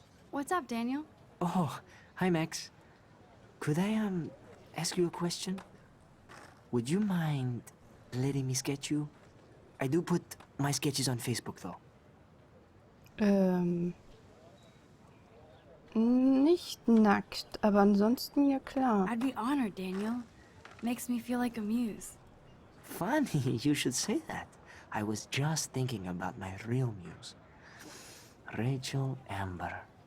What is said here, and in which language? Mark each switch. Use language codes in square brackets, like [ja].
[en] What's up, Daniel? Oh, hi Max. Could I, ask you a question? Would you mind letting me sketch you? I do put my sketches on Facebook, though. [de] Nicht nackt, aber ansonsten ja klar. [en] I'd be honored, Daniel. Makes me feel like a muse. Funny, you should say that. I was just thinking about my real muse. Rachel Amber.